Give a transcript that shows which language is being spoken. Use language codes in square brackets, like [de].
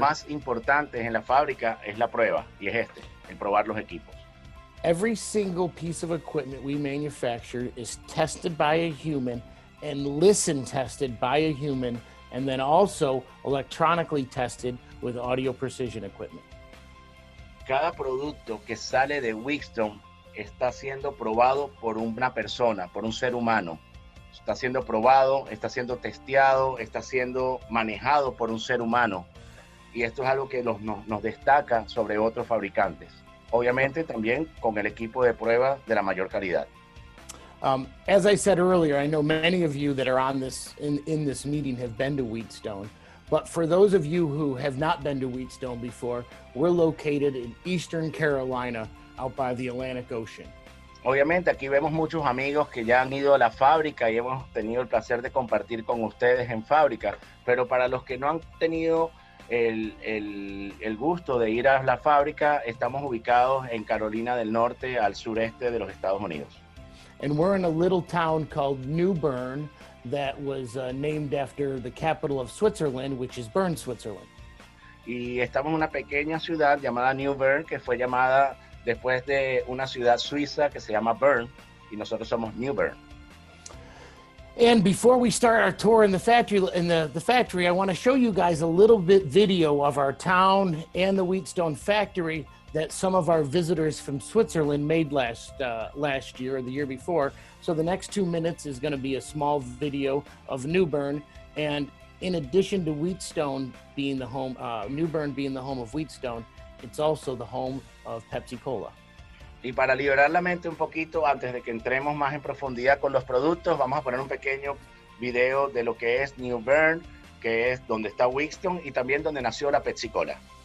[es] más importantes en la fábrica es la prueba, y es el probar los equipos. [en] Every single piece of equipment we manufacture is tested by a human and listen tested by a human, and then also electronically tested with audio precision equipment. [es] Cada producto que sale de WHEATSTONE está siendo probado por una persona, por un ser humano. Está siendo probado, está siendo testeado, está siendo manejado por un ser humano. Y esto es algo que nos destaca sobre otros fabricantes. Obviamente también con el equipo de prueba de la mayor calidad. [en] As I said earlier, I know many of you that are on this in this meeting have been to WHEATSTONE. But for those of you who have not been to WHEATSTONE before, we're located in Eastern Carolina, out by the Atlantic Ocean. [es] Obviamente aquí vemos muchos amigos que ya han ido a la fábrica y hemos tenido el placer de compartir con ustedes en fábrica, pero para los que no han tenido el gusto de ir a la fábrica, estamos ubicados en Carolina del Norte, al sureste de los Estados Unidos. [en] And we're in a little town called New Bern that was named after the capital of Switzerland, which is Bern, Switzerland. [es] Y estamos en una pequeña ciudad llamada New Bern, que fue llamada después de una ciudad suiza que se llama Bern, y nosotros somos New Bern. [en] And before we start our tour in the factory, I want to show you guys a little bit video of our town and the WHEATSTONE factory that some of our visitors from Switzerland made last year or the year before. So the next 2 minutes is going to be a small video of New Bern, and in addition to WHEATSTONE being the home, New Bern being the home of WHEATSTONE, it's also the home of Pepsi Cola. [es] Y para liberar la mente un poquito, antes de que entremos más en profundidad con los productos, vamos a poner un pequeño video de lo que es New Bern, que es donde está WHEATSTONE y también donde nació la Pepsi Cola.